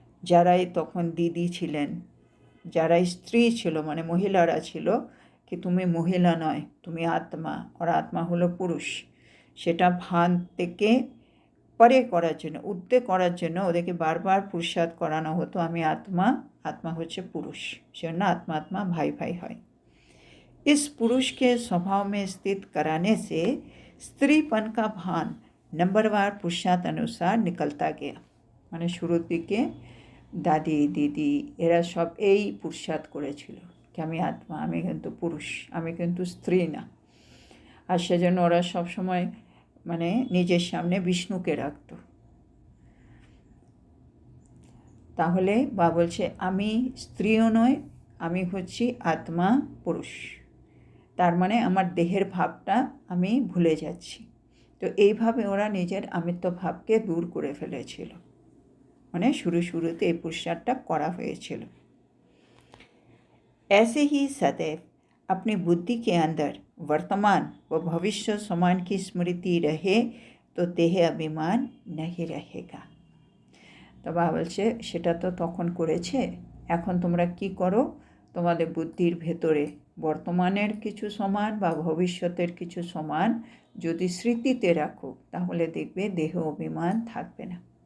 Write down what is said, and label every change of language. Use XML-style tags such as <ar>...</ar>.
<bn>যারাই তখন দিদি ছিলেন, যারা স্ত্রী ছিল মানে মহিলারা ছিল কি তুমি মহিলা নয়, তুমি আত্মা, আর আত্মা হলো পুরুষ, সেটা ভান থেকে পরে করার জন্য উদ্বেগ করার জন্য ওদেরকে বারবার পুরুষার্থ করানো হতো আমি আত্মা, আত্মা হচ্ছে পুরুষ, সেজন্য আত্মা আত্মা ভাই ভাই হয়।</bn> <hi>इस पुरुष के स्वभाव में स्थित कराने से স্ত্রীপন का भान नंबरवार पुरुषार्थ अनुसार निकलता गया।</hi> <bn>মানে শুরুর দিকে দাদি দিদি এরা সব এই পুরুষার্থ করেছিল কি আমি আত্মা, আমি কিন্তু পুরুষ, আমি কিন্তু স্ত্রী না, আর সেজন্য ওরা সবসময় মানে নিজের সামনে বিষ্ণুকে রাখত। তাহলে বা বলছে আমি স্ত্রীও নয়, আমি হচ্ছি আত্মা পুরুষ, তার মানে আমার দেহের ভাবটা আমি ভুলে যাচ্ছি। তো এইভাবে ওরা নিজের আমিত্ব ভাবকে দূর করে ফেলেছিল, মানে শুরুতে এই পুরস্কারটা করা হয়েছিল।</bn> <hi>ऐसे ही सदैव अपनी बुद्धि के अंदर वर्तमान व भविष्य समान की स्मृति रहे तो देह अभिमान नहीं रहेगा।</hi> <bn>তো বাবা বলছে সেটা তো তখন করেছে, এখন তোমরা কি করো, তোমাদের বুদ্ধির ভেতরে বর্তমানের কিছু সমান বা ভবিষ্যতের কিছু সমান যদি স্মৃতিতে রাখো, তাহলে দেখবে দেহ অভিমান থাকবে না।</bn>